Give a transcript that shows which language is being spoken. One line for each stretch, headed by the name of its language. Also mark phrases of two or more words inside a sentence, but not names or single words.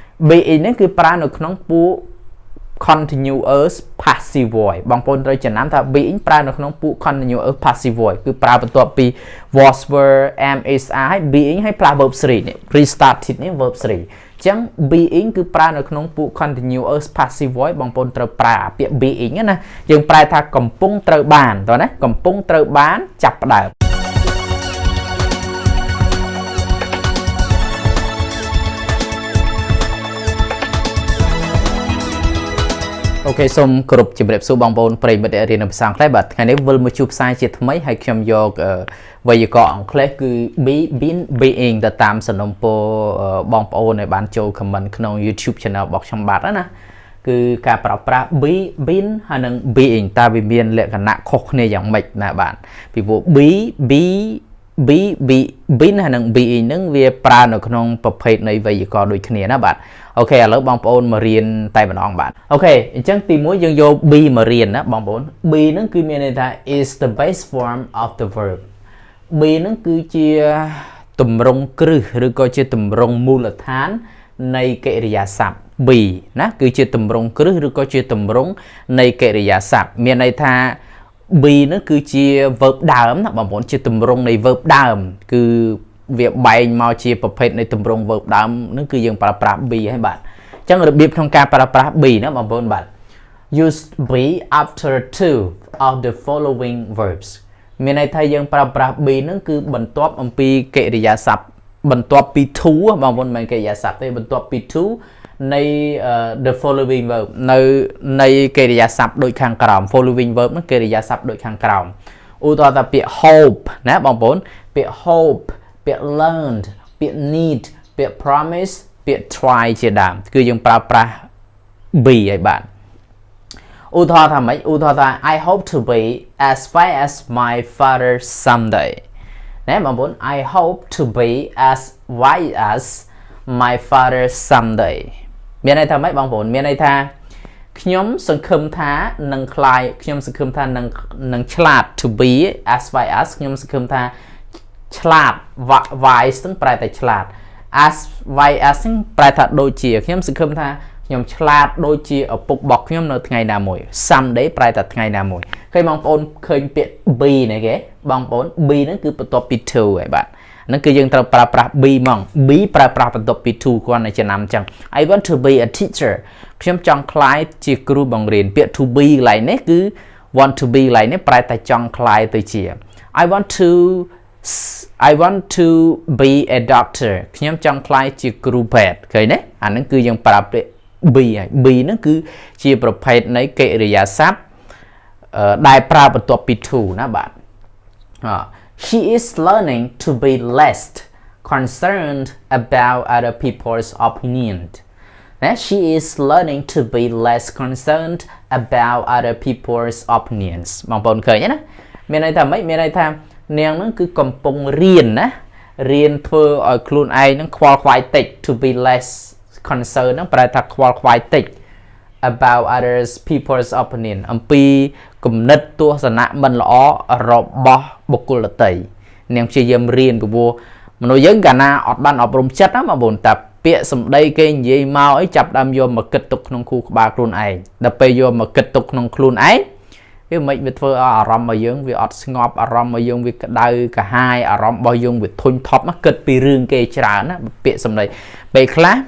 Khmer: being ហ្នឹងគឺប្រើនៅក្នុងពួក
English: continuous passive voice
Khmer: បងប្អូនត្រូវចំណាំថា being ប្រើនៅក្នុងពួក
English: continuous passive voice
Khmer: គឺប្រើបន្ទាប់ពី
English: was were am is are
Khmer: ហើយ being ហើយប្រើ verb 3នេះ restarted នេះ verb 3 អញ្ចឹង being គឺប្រើនៅក្នុងពួក
English: continuous passive voice
Khmer: បងប្អូនត្រូវប្រើពាក្យ being ណាយើងប្រែថាកំពុងត្រូវបានតោះណាកំពុងត្រូវបានចាប់ផ្ដើម អូខេសូមគោរពជម្រាបសួរបងប្អូនប្រិយមិត្តដែលរៀនភាសាអង់គ្លេសបាទថ្ងៃនេះវិលមកជួបផ្សាយជាថ្មីហើយខ្ញុំយកវេយ្យាករណ៍អង់គ្លេសគឺ
English: be been being
Khmer: ទៅតាមសំណុំពរបងប្អូនដែលបានចូល comment ក្នុង
English: YouTube channel
Khmer: របស់ខ្ញុំបាទណាគឺការប្រើប្រាស់
English: be been
Khmer: ហើយនិង being តើវាមានលក្ខណៈខុសគ្នាយ៉ាងម៉េចណាបាទពីព្រោះ
English: be been
Khmer: ហើយនិង being ហ្នឹងវាប្រើនៅក្នុងប្រភេទនៃវេយ្យាករណ៍ដូចគ្នាណាបាទអូខេឥឡូវបងប្អូនមករៀ នតែម្ដងបាទអូខេអញ្ចឹងទី1យើងយក be មករៀនណាបងប្អូន be ហ្នឹងគឺមានន័យថា
English: is the base form of the verb be
Khmer: ហ្នឹងគឺជាទម្រង់គ្រឹះឬក៏ជាទម្រង់មូលដ្ឋាននៃកិរិយាសព្ទ be ណាគឺជាទម្រង់គ្រឹះឬក៏ជាទម្រង់នៃកិរិយាសព្ទមានន័យថា be ហ្នឹងគឺជា verb ដើមណាបងប្អូនជាទម្រង់នៃ verb ដើមគឺវាបែងមកជាប្រភេទនៃទម្រង់ verb ដើមហ្នឹងគឺយើងប្រើប្រាស់ be ហើយបាទអញ្ចឹងរបៀបក្នុងការប្រើប្រាស់ be ណាបងប្អូនបាទ
English: use be after two of the following verbs
Khmer: មានន័យថាយើងប្រើប្រាស់ be ហ្នឹងគឺបន្ទាប់អំពីកិរិយាសព្ទបន្ទាប់ពី to បងប្អូនមិនកិរិយាសព្ទទេបន្ទាប់ពី to នៃ
English: the following verb
Khmer: នៃកិរិយាសព្ទដូចខាងក្រោម following verb ហ្នឹងកិរិយាសព្ទដូចខាងក្រោមឧទាហរណ៍ថាពាក្យ hope ណាបងប្អូនពាក្យ hope ពាក្យ learned ពាក្យ need ពាក្យ promise ពាក្យ try ជាដើមគឺយើងប្រើប្រាស់ be ឲ្យបានឧទាហរណ៍ថាម៉េចឧទាហរណ៍ថា
English: I hope to be as wise as my father someday
Khmer: ណាបងប្អូន
English: I hope to be as wise as my father someday
Khmer: មានន័យថាម៉េចបងប្អូនមានន័យថាខ្ញុំសង្ឃឹមថានឹងខ្លាយខ្ញុំសង្ឃឹមថានឹងឆ្លាត
English: to be as wise as
Khmer: ខ្ញុំសង្ឃឹមថាឆ្លាត wise ហ្នឹងប្រែតែឆ្លាត
English: as wise as
Khmer: ហ្នឹងប្រែថាដូចជាខ្ញុំសង្ឃឹមថាខ្ញុំឆ្លាតដូចជាឪពុករបស់ខ្ញុំនៅថ្ងៃណាមួយ someday ប្រែថាថ្ងៃណាមួយឃើញបងប្អូនឃើញពាក្យ be នេះគេបងប្អូន be ហ្នឹងគឺបន្ទាប់ពី to ហើយបាទហ្នឹងគឺយើងត្រូវប្រើប្រាស់ be ហ្មង be ប្រើប្រាស់បន្ទាប់ពី to គាត់នៅចំណាំអញ្ចឹង
English: I want to be a teacher
Khmer: ខ្ញុំចង់ក្លាយជាគ្រូបង្រៀនពាក្យ
English: to be
Khmer: កន្លែងនេះគឺ
English: want to be
Khmer: កន្លែងនេះប្រែតែចង់ក្លាយទៅជា
English: I want to be a doctor
Khmer: ខ្ញុំចង់ក្លាយជាគ្រូពេទ្យឃើញទេអាហ្នឹងគឺយើងប្រើពាក្យ be ហើយ be ហ្នឹងគឺជាប្រភេទនៃកិរិយាសព្ទដែលប្រើបន្ទាប់ពី to ណាបាទ
English: She is learning to be less concerned about other people's opinion. She is learning to be less concerned about other people's opinions.
Khmer: បងប្អូនឃើញណាមានន័យថាម៉េចមានន័យថានាងហ្នឹងគឺកំពុងរៀនណារៀនធ្វើឲ្យខ្លួនឯងហ្នឹងខ្វល់ខ្វាយតិច
English: to be less concerned
Khmer: ហ្នឹងប្រែថាខ្វល់ខ្វាយតិច
English: about others people's opinion
Khmer: អំពីគំនិតទស្សនៈមិនល្អរបស់បុគ្គលដទៃនាងព្យាយាមរៀនពីព្រោះមនុស្សយើងកាលណាអត់បានអប់រំចិត្តណាបងប្អូនតែពាក្យសម្ដីគេនិ យាយមកអីចាប់ដើមយកមកគិតទុកក្នុងខួរក្បាលខ្លួនឯងដល់ពេលយកមកគិតទុកក្នុងខ្លួនឯងវាមិនវាធ្វើឲ្យអារម្មណ៍របស់យើងវាអត់ស្ងប់អារម្មណ៍របស់យើងវាក្តៅកាហាយអារម្មណ៍របស់យើងវាធុញថប់ណាគិតពីរឿងគេច្រើនណាពាក្យសម្ដីពេលខ្លះ